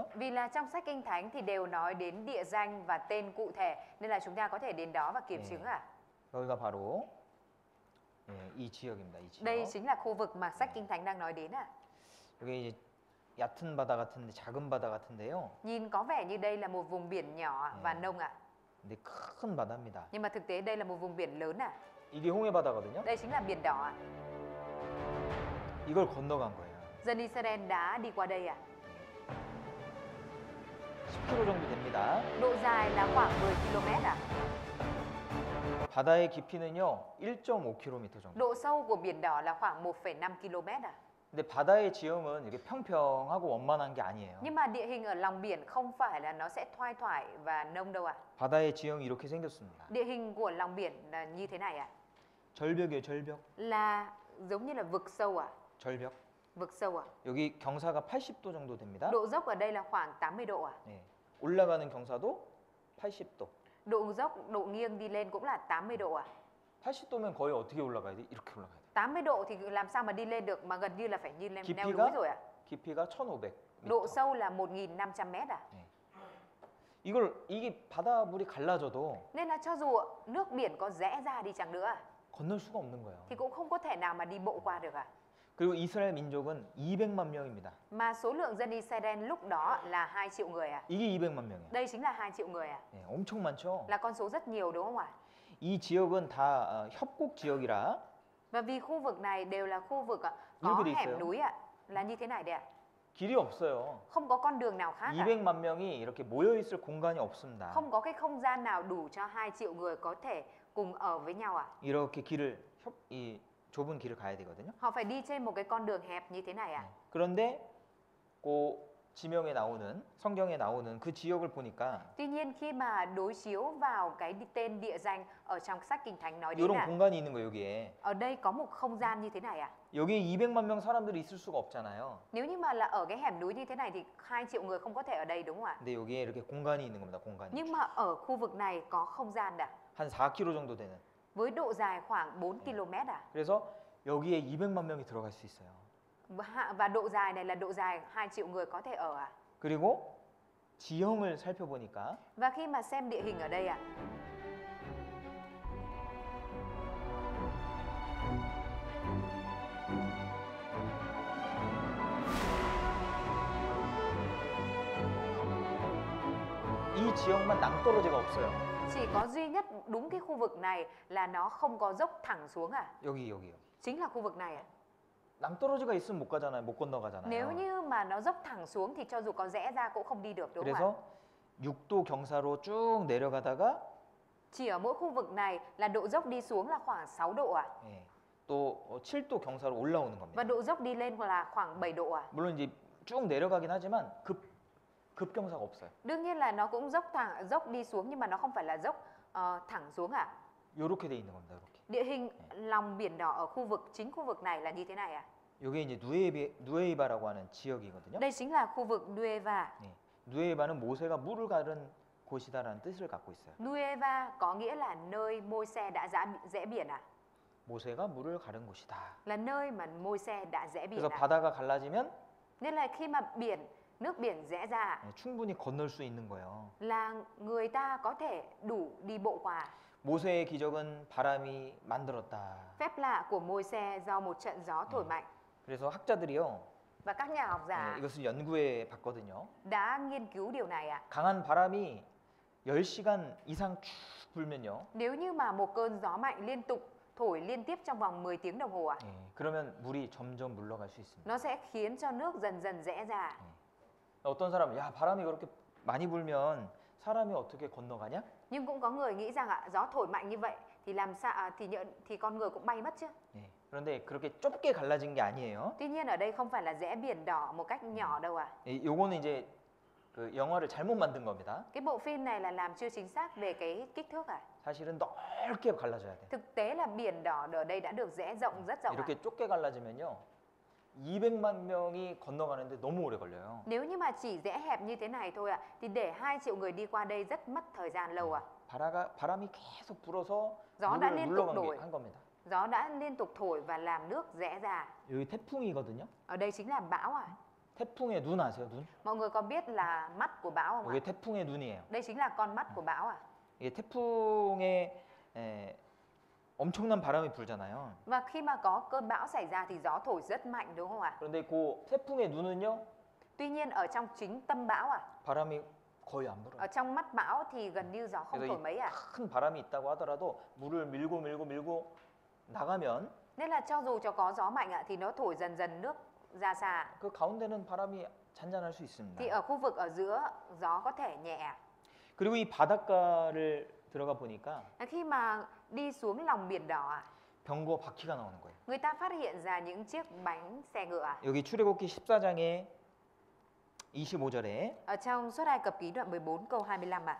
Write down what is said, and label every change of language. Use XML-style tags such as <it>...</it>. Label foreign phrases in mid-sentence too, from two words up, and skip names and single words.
<vi>Vì là trong sách Kinh Thánh thì đều nói đến địa danh và tên cụ thể nên là chúng ta có thể đến đó và kiểm chứng ạ.</vi> <ko>여기가 바로 예, 이 지역입니다. 이 지역.</ko> <vi>Đây chính là khu vực mà sách Kinh Thánh đang nói đến ạ.</vi> <ko>여기 이제 얕은 바다 같은데 작은 바다 같은데요.</ko> <vi>Nhìn có vẻ như đây là một vùng biển nhỏ và nông ạ.</vi> <ko>근데 큰 바다입니다.</ko> <vi>Nhưng mà thực tế đây là một vùng biển lớn ạ.</vi> <ko>이게 홍해 바다거든요.</ko> <vi>Đây chính là biển đỏ ạ.</vi> <ko>이걸 건너간 거예요.</ko> <vi>Dân Israel đã đi qua đây ạ.</vi> <ko>10km 정도 됩니다.</ko> <vi>Độ dài là khoảng 10 km ạ.</vi> <ko>바다의 깊이는요 1.5km 정도.</ko> <vi>Độ sâu của biển đỏ là khoảng 1,5 km ạ.</vi> <ko>근데 바다의 지형은 이렇게 평평하고 원만한 게 아니에요.</ko> <vi>Nhưng mà địa hình ở lòng biển không phải là nó sẽ thoai thoải và nông đâu ạ.</vi> <ko>바다의 지형이 이렇게 생겼습니다.</ko> <vi>Địa hình của lòng biển là như thế này ạ.</vi> <ko>절벽이에요, 절벽.</ko> <vi>Là giống như là vực sâu ạ.</vi> <ko>절벽.</ko> <vi>Vực sâu ạ.</vi> <ko>여기 경사가 80도 정도 됩니다.</ko> <vi>Độ dốc ở đây là khoảng 80 độ ạ.</vi> <ko>네. 올라가는 경사도 80도.</ko> <vi>Độ dốc, độ nghiêng đi lên cũng là 80 độ ạ.</vi> <ko>80도면 거의 어떻게 올라가야 돼? 이렇게 올라가야 돼.</ko> <vi>80 độ thì làm sao mà đi lên được mà gần như là phải như lên leo núi</vi> <ko>깊이가</ko> <vi>rồi ạ.</vi> <ko>깊이가 1,500m.</ko> <vi>Độ sâu là 1.500 mét ạ.</vi> <ko>이게 바다 물이 갈라져도</ko> <vi>Nên là cho dù nước biển có rẽ ra đi chăng nữa</vi> <ko>건널 수가 없는 거예요.</ko> <vi>thì cũng không có thể nào mà đi bộ qua được ạ.</vi> <ko>그리고 이스라엘 민족은 200만 명입니다.</ko> <vi>Mà số lượng dân Israel lúc đó là 2 triệu người ạ.</vi> <ko>이게 200만 명이에요.</ko> <vi>Đây chính là 2 triệu người ạ.</vi> <ko>네, 엄청 많죠.</ko> <vi>Là con số rất nhiều đúng không ạ?</vi> <ko>이 지역은 다 협곡 지역이라</ko> <vi>Và vì khu vực này đều là khu vực có Núi hẻm</vi> <ko>있어요.</ko> <vi>núi ạ. Là như thế này đấy ạ.</vi> <ko>길이 없어요.</ko> <vi>Không có con đường nào khác ạ.</vi> <ko>200만 명이 이렇게 모여 있을 공간이 없습니다.</ko> <vi>Không có cái không gian nào đủ cho 2 triệu người có thể cùng ở với nhau ạ.</vi> <ko>이렇게 이 좁은 길을 가야 되거든요.</ko> <vi>Họ phải đi trên một cái con đường hẹp như thế này ạ.</vi> <ko>그런데 그 지명에 나오는 성경에 나오는 그 지역을 보니까</ko> <vi>Tuy nhiên khi mà đối chiếu vào cái tên địa danh ở trong sách Kinh Thánh nói đến</vi> <ko>이런</ko> <vi>là</vi> <ko>공간이 있는 거예요, 여기에.</ko> <vi>ở đây có một không gian như thế này ạ.</vi> <ko>여기에 200만 명 사람들이 있을 수가 없잖아요.</ko> <vi>Nếu như mà là ở cái hẻm núi như thế này thì 2 triệu người không có thể ở đây đúng không ạ?</vi> <ko>근데 여기에 이렇게 공간이 있는 겁니다, 공간이.</ko> <vi>Nhưng mà ở khu vực này có không gian ạ.</vi> <ko>한 4km 정도 되는.</ko> <vi>Với độ dài khoảng 4 km ạ.</vi> <ko>그래서 여기에 200만 명이 들어갈 수 있어요.</ko> <vi>Và độ dài này là độ dài 2 triệu người có thể ở ạ.</vi> <ko>그리고 지형을 살펴보니까</ko> <vi>Và khi mà xem địa hình ở đây ạ.</vi> <ko>이 지역만 낭떠러지가 없어요.</ko> <vi>Chỉ có duy nhất đúng cái khu vực này là nó không có dốc thẳng xuống ạ.</vi> <ko>여기.</ko> <vi>Chính là khu vực này ạ.</vi> <ko>낭떠러지가 있으면 못 가잖아요. 못 건너가잖아요.</ko> <vi>Nếu như mà nó dốc thẳng xuống thì cho dù có rẽ ra cũng không đi được đúng không ạ?</vi> <ko>그래서 6도 경사로 쭉 내려가다가</ko> <vi>Chỉ ở mỗi khu vực này là độ dốc đi xuống là khoảng 6 độ ạ.</vi> <ko>예, 또 7도 경사로 올라오는</ko> <vi>Và</vi> <ko>겁니다.</ko> <vi>độ dốc đi lên là khoảng 7 độ ạ.</vi> <ko>물론 이제 쭉 내려가긴 하지만 급경사가 없어요.</ko> <vi>Đương nhiên là nó cũng dốc đi xuống nhưng mà nó không phải là dốc thẳng xuống ạ.</vi> <ko>이렇게 돼 있는 겁니다. 이렇게.</ko> <vi>Địa hình lòng biển đỏ ở chính khu vực này là như thế này ạ.</vi> <ko>이게 이제 누에이바라고 하는 지역이거든요.</ko> <vi>Đây chính là khu vực Nueva.</vi> <ko>네. 누에이바는 모세가 물을 가른 곳이다라는 뜻을 갖고 있어요.</ko> <vi>Nueva có nghĩa là nơi Môi-se đã rẽ biển ạ.</vi> <ko>모세가 물을 가른 곳이다.</ko> <vi>Là nơi mà Môi-se đã rẽ biển</vi> <ko>그래서</ko> <vi>ạ.</vi> <ko>바다가 갈라지면</ko> <vi>Nên là khi mà nước biển rẽ ra</vi> <ko>충분히 건널 수 있는 거예요.</ko> <vi>là người ta có thể đủ đi bộ qua.</vi> <ko>모세의 기적은 바람이 만들었다.</ko> <vi>Phép lạ của Môi-se do một trận gió thổi mạnh.</vi> <ko>그래서 학자들이요.</ko> <vi>Và các nhà học giả</vi> <ko>이것을 연구해 봤거든요.</ko> <vi>đã nghiên cứu điều này ạ.</vi> <ko>강한 바람이 10시간 이상 쭉 불면요.</ko> <vi>Nếu như mà một cơn gió mạnh liên tục thổi liên tiếp trong vòng 10 tiếng đồng hồ ạ,</vi> <ko>그러면 물이 점점 물러갈 수 있습니다.</ko> <vi>nó sẽ khiến cho nước dần dần rẽ ra.</vi> <ko>어떤 사람은 야 바람이 그렇게 많이 불면 사람이 어떻게 건너가냐?</ko> <vi>Nhưng cũng có người nghĩ rằng gió thổi mạnh như vậy thì làm sao thì con người cũng bay mất chứ.</vi> <ko>예. 그런데 그렇게 좁게 갈라진 게 아니에요.</ko> <vi>Tuy nhiên ở đây không phải là rẽ biển đỏ một cách nhỏ đâu à.</vi> <ko>요거는 이제 그 영화를 잘못 만든 겁니다.</ko> <vi>Cái bộ phim này là làm chưa chính xác về cái kích thước à.</vi> <ko>사실은 넓게 갈라져야 돼.</ko> <vi>Thực tế là biển đỏ ở đây đã được rẽ rộng rất rộng à.</vi> <ko>이렇게 좁게 갈라지면요. 200만 명이 건너가는데 너무 오래 걸려요.</ko> <vi>Nếu như mà chỉ rẽ hẹp như thế này thôi à thì để 2 triệu người đi qua đây rất mất thời gian lâu à.</vi> <ko>바람이 계속 불어서</ko> <vi>gió đã</vi> <ko>물을</ko> <vi>liên tục</vi> <ko>물러간</ko> <vi>đổi,</vi> <ko>한 겁니다.</ko> <vi>gió đã liên tục thổi và làm nước rẽ ra.</vi> <ko>여기 태풍이거든요.</ko> <vi>Ở đây chính là bão à.</vi> <ko>태풍의 눈 아세요? 눈?</ko> <vi>Mọi người có biết là mắt của bão không ạ?</vi> <ko>이게 태풍의 눈이에요.</ko> <vi>Đây chính là con mắt của bão à.</vi> <ko>이게 태풍에 엄청난 바람이 불잖아요.</ko> <vi>Và khi mà có cơn bão xảy ra thì gió thổi rất mạnh đúng không ạ?</vi> <ko>그런데 그 태풍의 눈은요,</ko> <vi>Tuy nhiên ở trong chính tâm bão à,</vi> <ko>바람이 거의 안 불어요.</ko> <vi>ở trong mắt bão thì gần như gió không</vi> <ko>그래서</ko> <vi>thổi mấy à.</vi> <ko>큰 바람이 있다고 하더라도 물을 밀고 나가면</ko> <vi>Nên là cho dù cho có gió mạnh ạ thì nó thổi dần dần nước ra xa.</vi> <ko>그 가운데는 바람이 잔잔할 수 있습니다.</ko> <vi>Thì ở khu vực ở giữa gió có thể nhẹ.</vi> <ko>그리고 이 바닷가를 들어가 보니까</ko> <vi>Khi mà đi xuống lòng biển đỏ à,</vi> <ko>병거 바퀴가 나오는 거예요.</ko> <vi>người ta phát hiện ra những chiếc bánh xe ngựa à.</vi> <ko>여기 출애굽기 14장의 25절에</ko> <vi>Ở trong Xuất Ai Cập ký đoạn 14 câu 25 ạ.</vi>